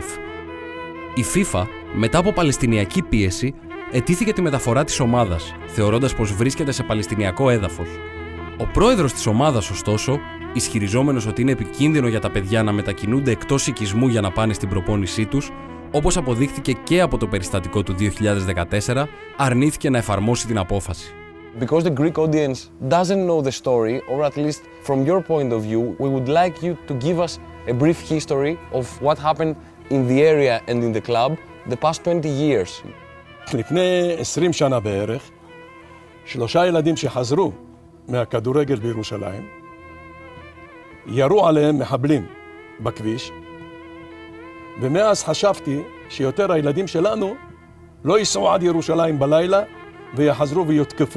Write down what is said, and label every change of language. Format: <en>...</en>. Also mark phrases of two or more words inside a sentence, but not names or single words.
<el>Η FIFA, μετά από παλαιστινιακή πίεση, αιτήθηκε τη μεταφορά της ομάδας, θεωρώντας πως βρίσκεται σε παλαιστινιακό έδαφος. Ο πρόεδρος της ομάδας, ωστόσο, ισχυριζόμενος ότι είναι επικίνδυνο για τα παιδιά να μετακινούνται εκτός οικισμού για να πάνε στην προπόνησή τους, όπως αποδείχθηκε και από το περιστατικό του 2014, αρνήθηκε να εφαρμόσει την απόφαση.</el> <en>Because the Greek audience doesn't know the story, or at least from your point of view, we would like you to give us a brief history of what happened in the area and in the club the past 20 years.</en> <he>לפני 20 שנה בערך, 3 ילדים שחזרו מהכדורגל בירושלים, ירו עליהם מחבלים בכביש, ומאז חשבתי שיותר הילדים שלנו לא ייסעו עד ירושלים בלילה ויחזרו ויותקפו.</he>